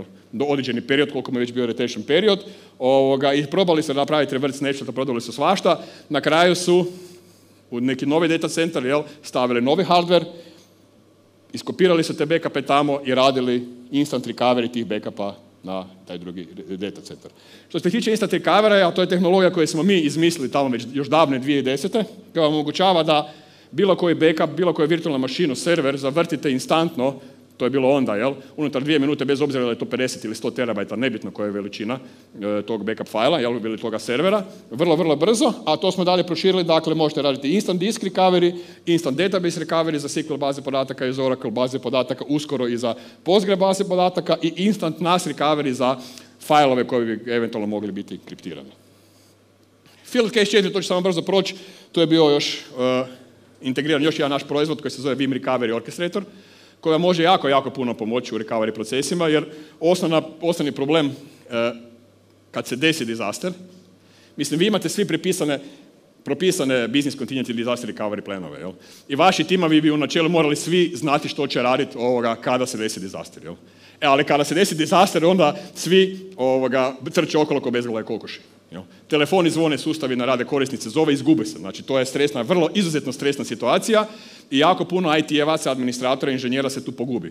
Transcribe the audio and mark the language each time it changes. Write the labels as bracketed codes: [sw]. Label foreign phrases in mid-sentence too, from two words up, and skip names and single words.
[hr] Do određeni period, koliko mu je već bio [en] retention period. [hr] I probali su napraviti [en] reverse snapshot, [hr] prodali su svašta. Na kraju su u neki novi [en] data center [hr] stavili novi hardware, iskopirali su te backupe tamo i radili [en] instant recovery [hr] tih backupa na taj drugi [en] data center. [hr] Što se tiče [en] instant recovery, [hr] a to je tehnologija koju smo mi izmislili tamo već još davne 2010. koja vam omogućava da bilo koji backup, bilo koju virtualnu mašinu, server, zavrtite instantno, to je bilo onda, unutar 2 minute, bez obzira da je to 50 ili 100 terabajta, nebitno koja je veličina tog backup fajla, ili toga servera, vrlo, vrlo brzo, a to smo dalje proširili, dakle možete raditi [en] instant disk recovery, instant database recovery [hr] za SQL baze podataka iz Oracle baze podataka, uskoro i za Postgre baze podataka i [en] instant NAS recovery [hr] za fajlove koji bi eventualno mogli biti kriptirani. [en] Field Case [hr] 4, to ću samo brzo proći, to je bio još integriran još jedan naš proizvod koji se zove Vim Recovery Orchestrator, koja može jako puno pomoći u recovery procesima, jer osnovni problem kad se desi disaster, mislim, vi imate svi propisane [en] business continuity disaster recovery [hr] planove, jel? I vaši timovi bi u načelu morali svi znati što će raditi kada se desi disaster, jel? Ali kada se desi disaster, onda svi trče okolo ko bezglave kokoši. Jel? Telefoni zvone, sustavi ne rade, korisnice zove, izgube se. Znači, to je stresna, vrlo izuzetno stresna situacija i jako puno IT-evaca, administratora, inženjera se tu pogubi.